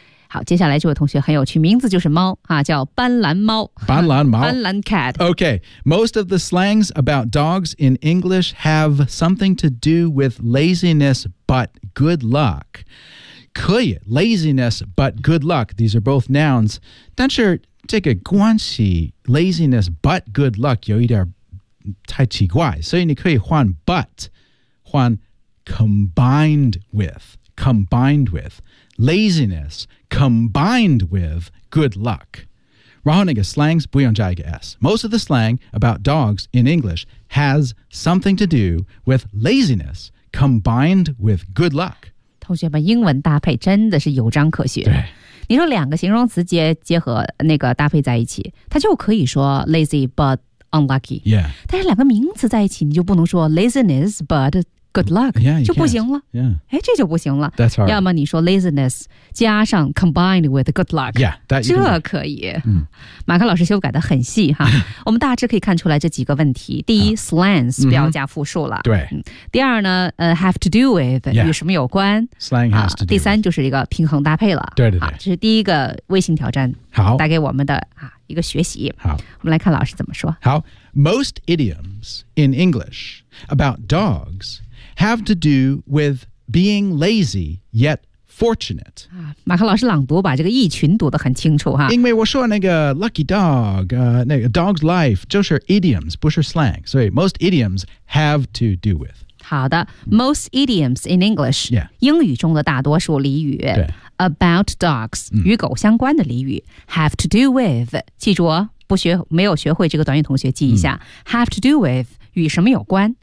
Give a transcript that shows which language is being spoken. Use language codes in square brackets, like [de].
[zh] 好，接下来这位同学很有趣，名字就是猫、啊、叫斑斓猫。斑斓猫，斑斓 cat。 [en] Okay, most of the slangs about dogs in English have something to do with laziness but good luck. [zh] 可以 [en] laziness but good luck. These are both nouns. [zh] 但是这个关系 [en] laziness but good luck [zh] 有一点太奇怪，所以你可以换 but 换 [en] Combined with laziness combined with good luck. [zh] 然后那个 slangs 不用加一个 S. [en] Most of the slang about dogs in English has something to do with laziness combined with good luck. [zh] 同学们，英文搭配真的是有章可学。对，你说两个形容词结合那个搭配在一起，它就可以说 [en] lazy but unlucky. Yeah. [zh] 但是两个名词在一起，你就不能说 [en] laziness but good luck, yeah, [zh] 就不行了。 [en] Yeah. [zh] 哎，这就不行了。 [en] That's right. [zh] 要么你说 laziness 加上 [en] combined with good luck. Yeah, that you [zh] 这可以。嗯、马克老师修改的很细哈。我们大致可以看出来这几个问题。第一、slangs 不要加复数了。对、第二呢、 [en] have to do with、 yeah. [zh] 与什么有关。 [en] Slang has to do with、 [zh] 第三就是一个平衡搭配了。对对对。这是第一个微信挑战。好。带给我们的、一个学习。好。我们来看老师怎么说。好。 [en] Most idioms in English about dogs... have to do with being lazy, yet fortunate. [zh] 马克老师朗读把这个意群读得很清楚哈。因为我说那个 [en] lucky dog,、 [zh] 那个 dog's life, 就是 idioms, 不是 slang. 所以 [en] most idioms have to do with. [zh] 好的 [en] ,most idioms in English,、 yeah. [zh] 英语中的大多数俚语 [en] about dogs,、 [zh] 与狗相关的俚语 [en] have to do with, [zh] 记住哦，不学没有学会这个短语同学记一下、have to do with,与什么有关？